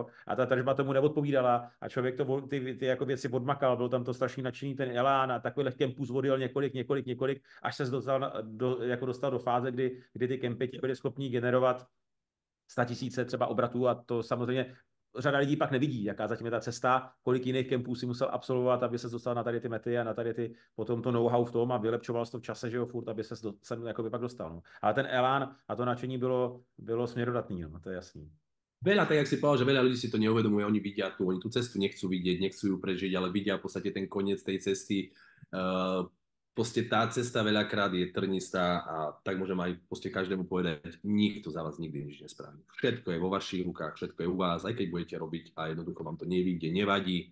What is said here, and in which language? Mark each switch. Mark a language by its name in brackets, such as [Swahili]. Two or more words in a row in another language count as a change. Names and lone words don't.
[Czech] A ta tržba tomu neodpovídala a člověk to ty jako věci odmakal, byl tam to strašný nadšení, ten elán a takových kempů zvodil několik, až se dostal do fáze, kdy ty kempy byly schopní generovat 100 000 třeba obratů a to samozřejmě řada lidí pak nevidí, jaká zatím je ta cesta, kolik jiných kempů si musel absolvovat, aby se dostal na tady ty mety a na tady ty potom to know-how v tom a vylepšoval to v čase, že jo, furt, aby se sem jakoby pak dostal. No. Ale ten elán a to nadšení bylo směrodatný, no, to je jasný. [Slovak] Veľa, tak jak si povedal, že veľa ľudí si to neuvedomuje, oni vidia oni tú cestu nechcú vidieť, nechcú ju prežiť, ale vidia v podstate ten koniec tej cesty. Proste tá cesta veľakrát je trnistá a tak môžem aj proste každému povedať, nikto za vás nikdy nič nespraví. Všetko je vo vašich rukách, všetko je u vás, aj keď budete robiť a jednoducho vám to nevyjde, nevadí.